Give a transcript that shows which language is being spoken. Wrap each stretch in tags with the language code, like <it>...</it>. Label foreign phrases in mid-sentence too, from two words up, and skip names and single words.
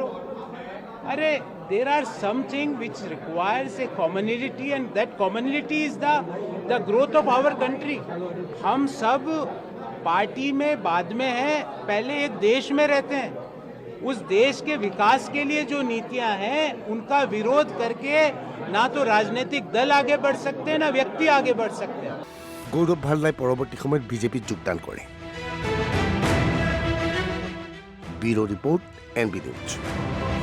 <en>Are there are something which requires a community and that community is the growth of our country.</en> <hi>हम सब पार्टी में बाद में हैं, पहले एक देश में रहते हैं। उस देश के विकास के लिए जो नीतियां हैं उनका विरोध करके ना तो राजनीतिक दल आगे बढ़ सकते हैं ना व्यक्ति आगे बढ़ सकते हैं।</hi> <as>গৌৰৱ ভাল্লাই পৰৱৰ্তী সময়ত বিজেপিত যোগদান কৰে। ব্যুৰো ৰিপৰ্ট NB নিউজ।</as>